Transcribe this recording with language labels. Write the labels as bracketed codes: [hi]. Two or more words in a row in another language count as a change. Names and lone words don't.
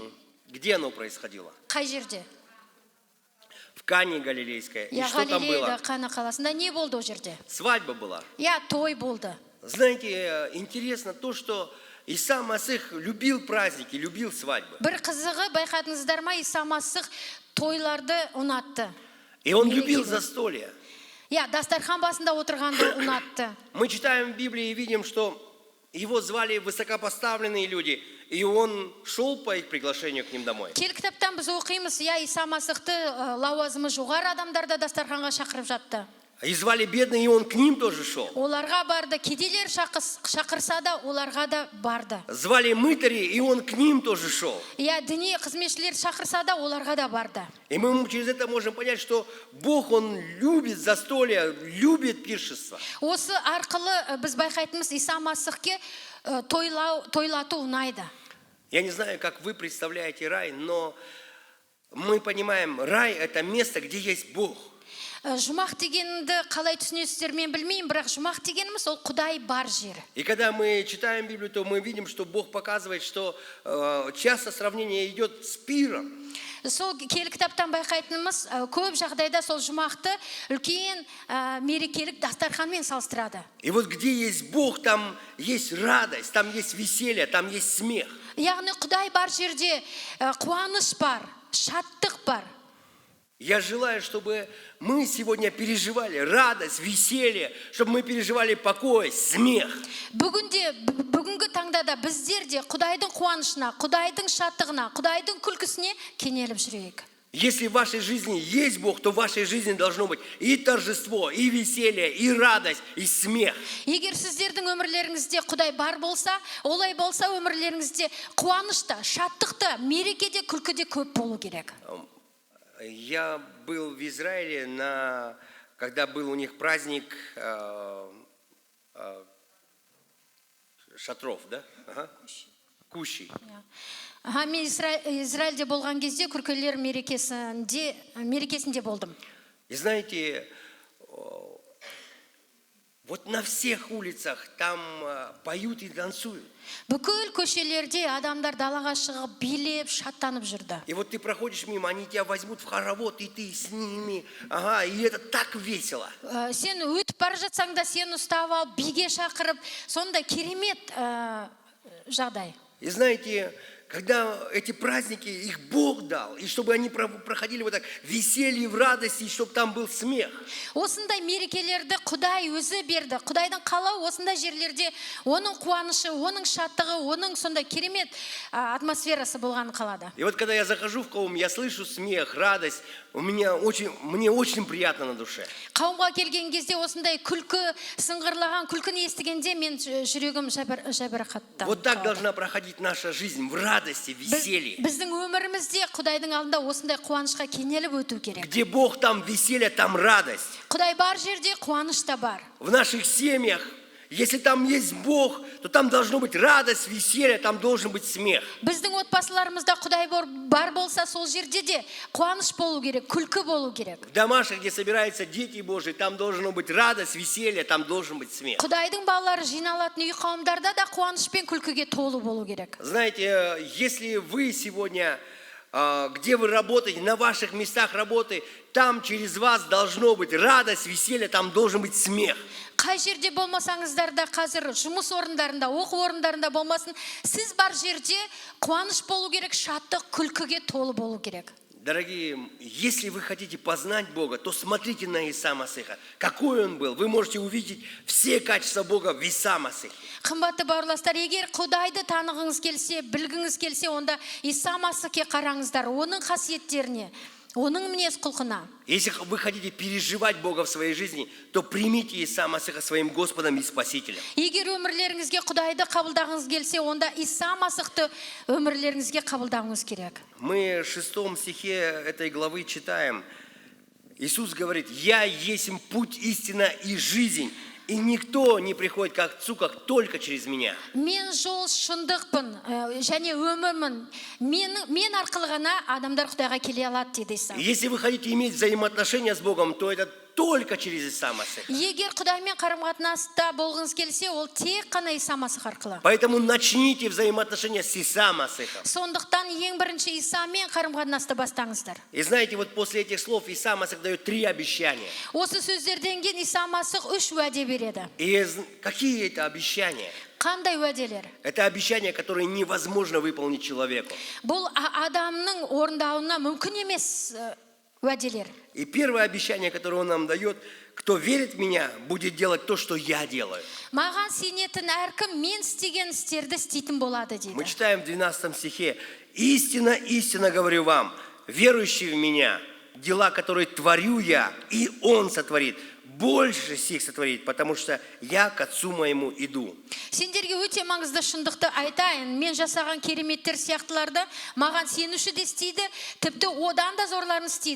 [ru] Где оно происходило? [kk] Қай жерде? [ru] В Кане Галилейской. И Я что там [kk] Галилейда, [ru] было? [kk] Қана қаласында не болды ол жерде? [ru] Свадьба была. [kk] Я той болды. [ru] Знаете, интересно то, что Иса Масих любил праздники, любил свадьбы. [kk] Бір қызығы байқадыңыздар ма, Иса Масих тойларды ұнатты. [ru] И он [kk] Мерекелі. [ru] любил застолье. [kk] Я дастархан басында отырғанды ұнатты. [ru] Мы читаем в Библии и видим, что его звали высокопоставленные люди, и он шел по их приглашению к ним домой. [kk] Кел кітаптан біз оқимыз, я Иса Масихты лауазымы жоғары адамдарды дастарханға шақырып жатты. [ru] И звали бедные, и он к ним тоже шел. [kk] Оларға барды, кедейлер шақырса да, оларға да барды. [ru] Звали мытари, и он к ним тоже шел. [kk] Я діни қызметшілер шақырса да, оларға да барды. [ru] И мы через это можем понять, что Бог, Он любит застолье, любит пиршество. [kk] Осы арқылы біз байқайтынымыз, Иса Масихке тойлату ұнайды. [ru] Я не знаю, как вы представляете рай, но мы понимаем, рай – это место, где есть Бог. [kk] Жұмақ дегенді қалай түсінесіздер мен білмеймін, бірақ жұмақ дегеніміз ол Құдай бар жері. [ru] И когда мы читаем Библию, то мы видим, что Бог показывает, что часто сравнение идет с пиром. [kk] Сол келі кітаптан байқайтынымыз, көп жағдайда сол жұмақты үлкен мерекелік дастарханмен салыстырады. [ru] И вот где есть Бог, там есть радость, там есть веселье, там есть смех. [kk] Яғни Құдай бар жерде қуаныш бар, шаттық бар. [ru] Я желаю, чтобы мы сегодня переживали радость, веселье, чтобы мы переживали покой, смех. [kk] Бүгінгі таңда да біздер де Құдайдың қуанышына, Құдайдың шаттығына, Құдайдың күлкісіне кенеліп жүрейік. [ru] Если в вашей жизни есть Бог, то в вашей жизни должно быть и торжество, и веселье, и радость, и смех. [kk] Егер сіздердің өмірлеріңізде Құдай бар болса, олай болса өмірлеріңізде қуанышта, шаттықта, мерекеде, күлкіде көп болу керек. [ru] Я был в Израиле, когда был у них праздник шатров, да? Ага. Кущи. [kk] Мен Израильде болған кезде күркелер мерекесінде болдым. [ru] И знаете, вот на всех улицах там поют и танцуют. [kk] Бүкіл көшелерде адамдар далаға шығып, билеп, шаттанып жүрді. [ru] И вот ты проходишь мимо, они тебя возьмут в хоровод, и ты с ними. Ага, и это так весело. [kk] Сен өтіп бара жатсаң да сен ұстап алып, биге шақырып, сонда керемет жағдай. [ru] И знаете, когда эти праздники, их Бог дал, и чтобы они проходили вот так в веселье, в радости, и чтобы там был смех. [kk] Осындай мерекелерді Құдай өзі берді. Құдайдың қалауы осындай жерлерде оның қуанышы, оның шаттығы, оның сондай керемет атмосферасы болғанын қалады. [ru] И вот когда я захожу в қауым, я слышу смех, радость, мне очень приятно на душе. [kk] Қауымға келген кезде осындай күлкі, сыңғырлаған күлкіні естігенде мен жүрегім жабырқатты. [ru] Вот так должна проходить наша жизнь, в радости, в веселье. [kk] Біздің өмірімізде Құдайдың алдында осындай қуанышқа кенеліп өту керек. [ru] Где Бог, там веселье, там радость. [kk] Құдай бар жерде қуаныш та бар. [ru] В наших семьях, если там есть Бог, то там должно быть радость, веселье, там должен быть смех. [kk] Біздің отбасыларымызда Құдай бар болса, сол жерде де қуаныш болу керек, күлкі болу керек. [ru] В домашних, где собираются дети Божьи, там должно быть радость, веселье, там должен быть смех. [kk] Құдайдың балалары жиналатын үй қауымдарда да қуаныш пен күлкіге толы болу керек. [ru] Знаете, если вы сегодня, где вы работаете, на ваших местах работы, там через вас должно быть радость, веселье, там должен быть смех. [kk] Қай жерде болмасаңыздар да қазір жұмыс орындарында, оқу орындарында болмасын, сіз бар жерде қуаныш болу керек, шаттық, күлкіге толы болу керек. [ru] Дорогие, если вы хотите познать Бога, то смотрите на Иса Масиха. Какой он был? Вы можете увидеть все качества Бога в Иса Масихе. [kk] Қымбатты бауырластар, егер Құдайды танығыңыз келсе, білгіңіз келсе, онда Иса Масихке қараңыздар, оның қасиеттеріне. оның мінез құлқына. [ru] Если вы хотите переживать Бога в своей жизни, то примите Иса Масиха своим Господом и Спасителем. [kk] Егер өмірлеріңізге Құдайды қабылдағыңыз келсе, онда Иса Масихты өмірлеріңізге қабылдауыңыз керек. [ru] Мы в 6 стихе этой главы читаем. Иисус говорит: «Я есть путь, истина и жизнь, и никто не приходит к Отцу, как только через меня». [kk] Мен жол, шындықпын, және өмірмін. Мен арқылы ғана адамдар Құдайға келе алады дейді Иса. [ru] Если вы хотите иметь взаимоотношения с Богом, то это только через Иса Масиха. [kk] Егер Құдаймен қарым-қатынаста болғыңыз келсе, ол тек қана Иса Масих арқылы. [ru] Поэтому начните взаимоотношения с Иса Масихом. [kk] Сондықтан ең бірінші Исамен қарым-қатынасты бастаңыздар. [ru] И знаете, вот после этих слов Иса Масих дает 3 обещания. [kk] Осы сөздерден кейін Иса Масих 3 уәде береді. [ru] И какие это обещания? [kk] Қандай уәделер? [ru] Это обещания, которые невозможно выполнить человеку. [kk] Бұл адамның орындауына мүмкін емес уәделер. [ru] И первое обещание, которое он нам дает: кто верит в меня, будет делать то, что я делаю. [kk] Маған сенетін әркім мен істеген істерді істейтін болады дейді. [ru] Мы читаем в 12 стихе: «Истинно, истинно говорю вам, верующий в меня, дела, которые творю я, и он сотворит, больше сих сотворит, потому что я к Отцу моему иду». [kk] Сендерге өте маңызды шындықты айтайын. Мен жасаған кереметтер сияқтыларды маған сенуші де істейді, тіпті одан да зорларын істейді.